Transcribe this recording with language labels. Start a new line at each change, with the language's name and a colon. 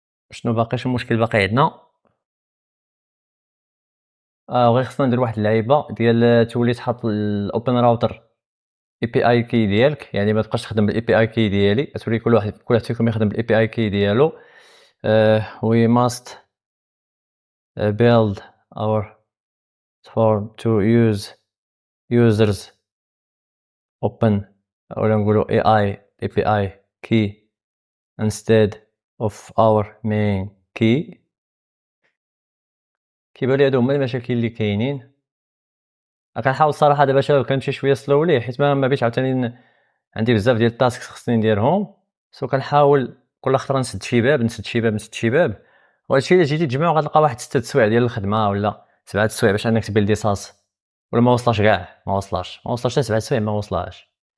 Arabic: شنو باقي؟ شنو المشكل باقي عندنا؟ غير خصنا ندير واحد اللعيبه ديال تولي تحط الاوبن راوتر اي بي اي كي ديالك، يعني ما تبقاش تخدم بالاي بي اي كي ديالي، تولي كل واحد فيكم يخدم بالاي بي اي كي ديالو.
English: we must build our form to use users open
Arabic: ولا نقولوا
English: AI API key instead of our main key.
Arabic: كيبان لي هادو هما المشاكل اللي كاينين. كنحاول الصراحه دابا شباب كنمشي شويه سلولي حيت ما بغيتش عاوتاني عندي بزاف ديال التاسكس خصني نديرهم. كنحاول كل خطره نسد شي باب. وهادشي الا جيتي تجمعو غتلقى واحد 6 سوايع ديال الخدمه ولا 7 سوايع باش انك تبيلدي صاص، ولا ما وصلاش كاع، ما وصلاش حتى 7 سوايع ما وصلاش.